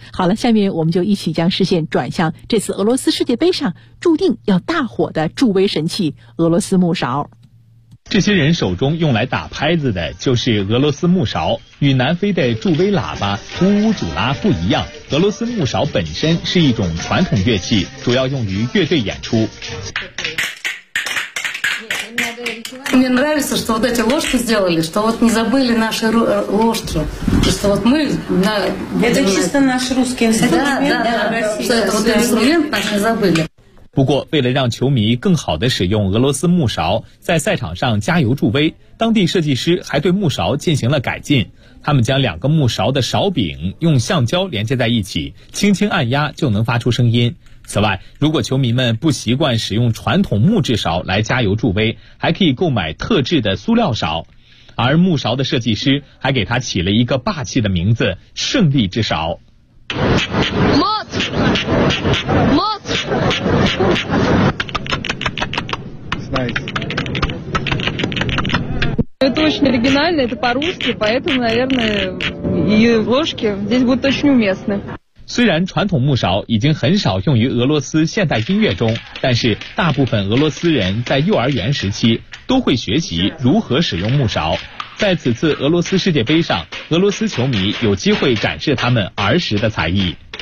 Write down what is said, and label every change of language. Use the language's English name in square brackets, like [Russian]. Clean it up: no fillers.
[Chinese] 好了，下面我们就一起将视线转向这次俄罗斯世界杯上注定要大火的助威神器——俄罗斯木勺。这些人手中用来打拍子的就是俄罗斯木勺，与南非的助威喇叭乌乌祖拉不一样，俄罗斯木勺本身是一种传统乐器，主要用于乐队演出。 [Russian] Мне нравится, что вот эти ложки сделали, что вот не забыли наши ложки. Что вот мы, это чисто наш русский инструмент. Да, да, да. Что это вот инструмент наш не забыли. [Chinese] 不过为了让球迷更好地使用俄罗斯木勺在赛场上加油助威，当地设计师还对木勺进行了改进，他们将两个木勺的勺柄用橡胶连接在一起，轻轻按压就能发出声音。此外，如果球迷们不习惯使用传统木质勺来加油助威，还可以购买特制的塑料勺，而木勺的设计师还给它起了一个霸气的名字，胜利之勺。 [Russian] Это очень оригинально, это по-русски, поэтому, наверное, и ложки здесь будут очень уместны. [Chinese] 虽然传统木勺已经很少用于俄罗斯现代音乐中，但是大部分俄罗斯人在幼儿园时期都会学习如何使用木勺。在此次俄罗斯世界杯上，俄罗斯球迷有机会展示他们儿时的才艺。